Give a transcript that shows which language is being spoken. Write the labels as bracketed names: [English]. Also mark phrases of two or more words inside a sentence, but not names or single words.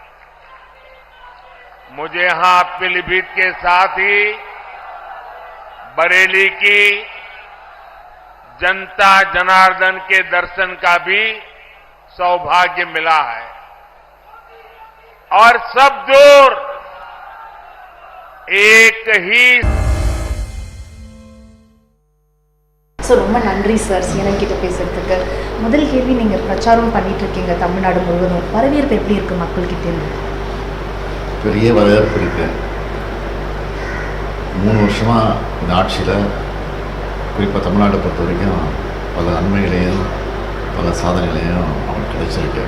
[Hindi] मुझे यहां पीलीभीत के साथ ही बरेली की जनता जनार्दन के दर्शन का भी सौभाग्य मिला है। और सब दूर एक ही [Tamil] ரொம்ப நன்றி சார் CNN கிட்ட பேசுறதுக்கு. முதல் கேள்வி, நீங்க பிரச்சாரம் பண்ணிட்டு இருக்கீங்க தமிழ்நாடு முழுவதும், வரவேற்பு எப்படி இருக்கு மக்கள் கிட்ட இருந்து? பெரிய வரவேற்பு இருக்கு. 3 வருஷமா இந்த ஆட்சியில் குறிப்பாக தமிழ்நாட்டை பொறுத்த வரைக்கும் பல நன்மைகளையும் பல சாதனைகளையும் அவங்களுக்கு கிடைச்சிருக்கு.